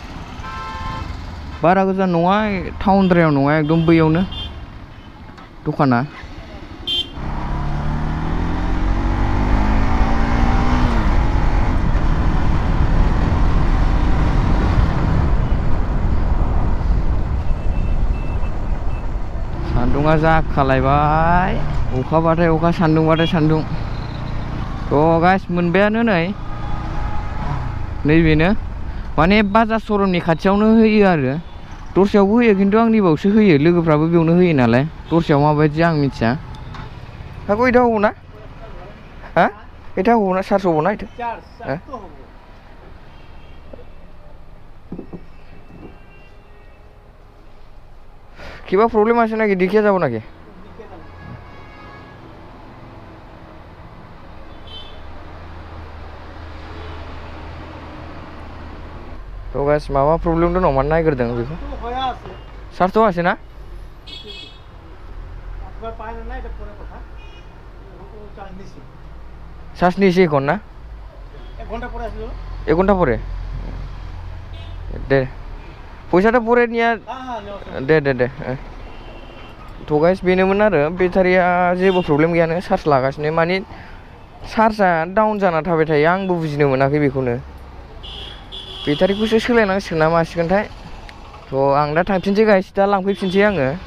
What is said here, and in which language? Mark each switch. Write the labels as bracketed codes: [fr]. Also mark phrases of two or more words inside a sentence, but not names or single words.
[brx] बारा गोजान नङा टाउनद्रायाव नङा एकदम बैयावनो दखाना सान्दुङा जाखालायबाय अखाबाथाय अखा सान्दुंबाथाय सान्दुं थ' गाइस मोनबायानो नैबेनो माने बाजार श'रुमनि खाथियावनो होयो आरो दस्रायावबो होयो खिन्थु आंनि बावसो होयो लोगोफ्राबो बेयावनो होयो नालाय दस्रायाव माबायदि आं मिथिया हागौ [bn] এটা হবো না হ্যাঁ এটা হবো না চার্জ হবো না এটা কিবা প্রবলেম আছে নাকি দেখিয়ে যাব নাকি তো [brx] गाइस माबा प्रब्लेम दं नामा नायग्रोदों बेखौ चार्ज होआसै ना चार्ज [bn] নিয়েছি এখন না এক ঘন্টা পরে দে পয়সাটা পরে নিয়ে [brx] दे थ' गाइस बेनोमोन आरो बेटारिया जेबो प्रब्लेम गैयानो चार्ज लागासिनो माने चार्जआ डाउन जाना थाबाय थायो आंबो बुजिनो मोनाखै बेखौनो बेटारिखौसो सोलायनांसिगोन ना मासिगोनथाय थ' आं दा थांफिनसै गाइस दा लांफैफिनसै आङो